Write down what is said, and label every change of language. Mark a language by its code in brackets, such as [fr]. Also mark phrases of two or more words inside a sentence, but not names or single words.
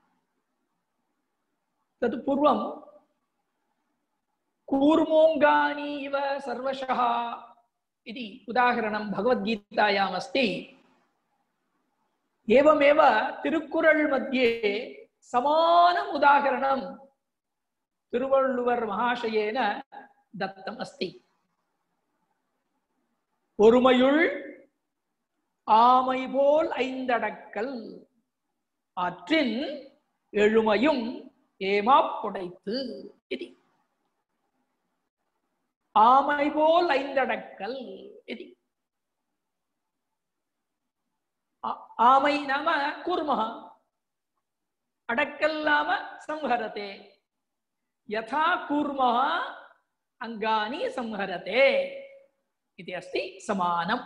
[sa] तत् पूर्वं कूर्मोऽङ्गानि इव सर्वशः इति उदाहरणं भगवद्गीतायाम् अस्ति। एवमेव तिरुक्कुरळ् मध्ये समानम् उदाहरणं तिरुवळ्ळुवर् महाशयेन दत्तम् अस्ति। [ta] ஒருமையுள் ஆமை போல் ஐந்தடக்கல் ஆற்றின் எழுமையும் ஏமாப்புடைத்து इति। ஆமை போல் ஐந்தடக்கல் इति। [sa] आमै नाम कूर्मः, अडक्कल नाम संहरते। यथा कूर्मः अंगानि संहरते इति अस्ति समानम्।